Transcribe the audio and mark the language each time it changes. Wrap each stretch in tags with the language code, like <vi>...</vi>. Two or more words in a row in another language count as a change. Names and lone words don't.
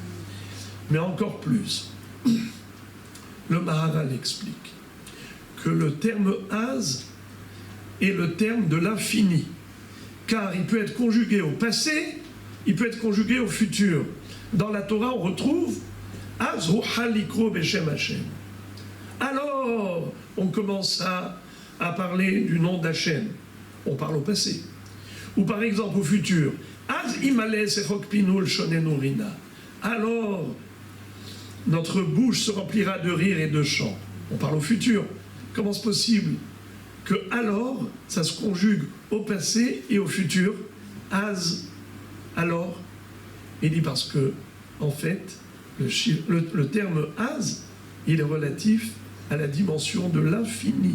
<fr>Mais encore plus, le Maharal explique que le terme Az est le terme de l'infini, car il peut être conjugué au passé, il peut être conjugué au futur. Dans la Torah, on retrouve</fr> <he>אז הוחל לקרוא בשם השם.</he> <fr>Alors, on commence à parler du nom d'Hachem. On parle au passé. Ou par exemple au futur.</fr> <he>אז ימלא שחוק פינו ולשוננו רנה.</he> <fr>Alors, notre bouche se remplira de rire et de chant. On parle au futur. Comment est-ce possible que alors, ça se conjugue au passé et au futur? Az, alors. Il dit parce que, en fait, le terme Az, il est relatif à la dimension de l'infini.</fr>